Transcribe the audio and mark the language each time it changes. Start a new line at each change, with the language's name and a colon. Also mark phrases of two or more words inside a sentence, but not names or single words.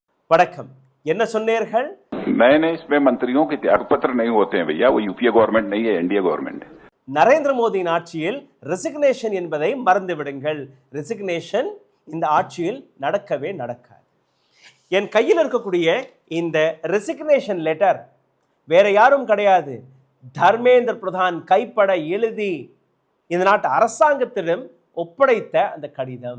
Tamil: வணக்கம். என்ன சொன்னீர்கள்?
Hindi: नए नए इसमें मंत्रियों के त्यागपत्र नहीं होते हैं भैया, वो यूपीए गवर्नमेंट नहीं है, एनडीए गवर्नमेंट है.
Tamil: நரேந்திர மோடியின் ஆட்சியில் ரெசிக்னேஷன் என்பதை மறந்து விடுங்கள். ரெசிக்னேஷன் இந்த ஆட்சியில் நடக்கவே நடக்காது. என் கையில் இருக்கக்கூடிய இந்த
English: resignation letter
Tamil: வேற யாரும் கிடையாது, தர்மேந்திர பிரதான் கைப்பட எழுதி இந்த நாட்டு அரசாங்கத்திடம் ஒப்படைத்த அந்த கடிதம்.